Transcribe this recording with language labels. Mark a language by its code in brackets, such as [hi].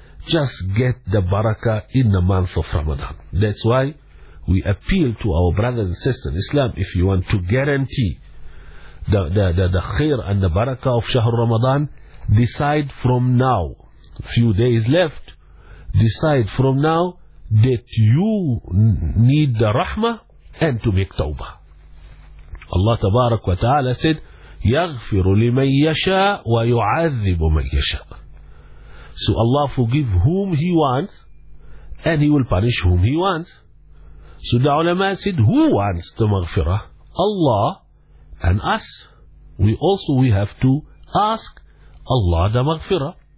[en] Just get the barakah in the month of Ramadan. That's why we appeal to our brothers and sisters in Islam, if you want to guarantee the khair and the barakah of Shahr Ramadan, decide from now, few days left, decide from now that you need the rahmah and to make tawbah. [ar] Allah tabarak wa ta'ala said, يَغْفِرُ لِمَنْ يَشَاءُ وَيُعَذِّبُ مَنْ يَشَاءُ. [en] So Allah forgive whom He wants, and He will punish whom He wants. So the ulama said, who wants the maghfirah? Allah and us. We have to ask Allah the maghfirah.